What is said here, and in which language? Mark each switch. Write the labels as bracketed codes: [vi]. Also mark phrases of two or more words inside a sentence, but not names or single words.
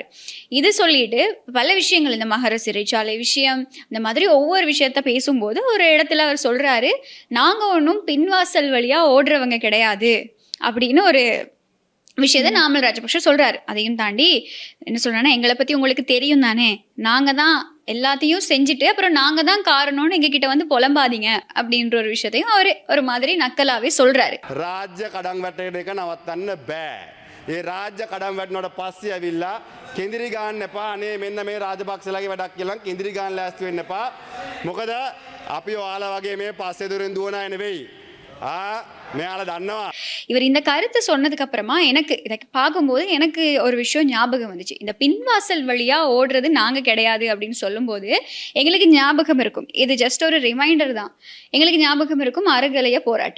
[ta] இது சொல்லிட்டு பல விஷயங்கள், இந்த மகர சிறைச்சாலை விஷயம், இந்த மாதிரி ஒவ்வொரு விஷயத்த பேசும்போது ஒரு இடத்துல அவர் சொல்றாரு, நாங்க ஒன்றும் பின்வாசல் வழியா ஓடுறவங்க கிடையாது அப்படின்னு ஒரு விஷயத்த நாமல் ராஜபக்ஷ சொல்றாரு. அதையும் தாண்டி என்ன சொல்றாங்கன்னா, எங்களை பத்தி உங்களுக்கு தெரியும் தானே, நாங்க தான் எல்லாத்தையும் செஞ்சுட்டு அப்புறம் நாங்க தான் காரணம்னு எங்க கிட்ட வந்து புலம்பாதீங்க அப்படின்ற ஒரு விஷயத்தையும் அவரு ஒரு மாதிரி நக்கலாவே சொல்றாரு. [si] ராஜ்‍ය කඩම් වැටෙන එක නවත්තන්න බෑ. ඒ රාජ්‍ය කඩම් වැටෙනකොට පස්සේ ඇවිල්ලා කෙඳිරි ගන්න එපා. අනේ මෙන්න මේ රාජපක්ෂලාගේ වැඩක් කියලා කෙඳිරි ගන්න ලෑස්ති වෙන්න එපා. මොකද අපි ඔයාලා වගේ මේ පස්සේ දුරින් දුවන අය නෙවෙයි. மேல தன்னவா. [ta] இவர் இந்த கருத்தை சொன்னதுக்கு அப்புறமா எனக்கு இதை பார்க்கும்போது எனக்கு ஒரு விஷயம் ஞாபகம் வந்துச்சு. இந்த பின்வாசல் வழியா ஓடுறது நாங்க கிடையாது அப்படின்னு சொல்லும்போது எங்களுக்கு ஞாபகம் இருக்கும், இது ஜஸ்ட் ஒரு ரிமைண்டர் தான், எங்களுக்கு ஞாபகம் இருக்கும் அறகலைய போராட்டம்.